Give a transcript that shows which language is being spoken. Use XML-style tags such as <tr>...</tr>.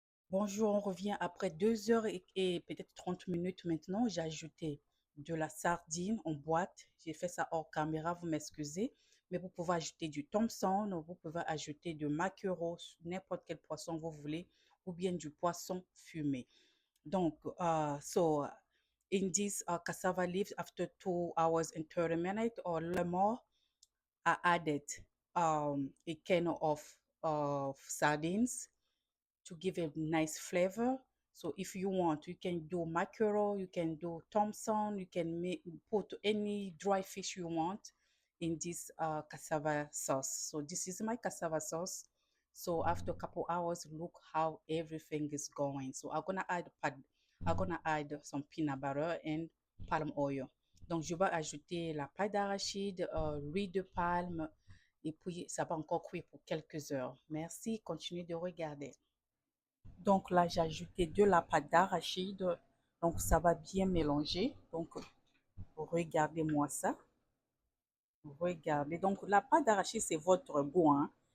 <fr>Bonjour, on revient après 2 heures et peut-être 30 minutes maintenant. J'ai ajouté de la sardine en boîte. J'ai fait ça hors caméra, vous m'excusez. Mais vous pouvez ajouter du Thompson, vous pouvez ajouter de maquereau, n'importe quel poisson vous voulez, ou bien du poisson fumé.</fr> <en>Donc, so in this cassava leaves, after 2 hours and 30 minutes or more, I added a can of sardines to give a nice flavor. So if you want, you can do mackerel, you can do Thompson, you can put any dry fish you want in this cassava sauce. So this is my cassava sauce. So after a couple hours, look how everything is going. So I'm gonna add some peanut butter and palm oil.</en> <fr>Donc je vais ajouter la pâte d'arachide, l'huile de palme, et puis ça va encore cuire pour quelques heures. Merci, continuez de regarder. Donc là, j'ai ajouté de la pâte d'arachide. Donc ça va bien mélanger. Donc regardez-moi ça. Regardez. Donc la pâte d'arachide, c'est votre goût, hein.</fr>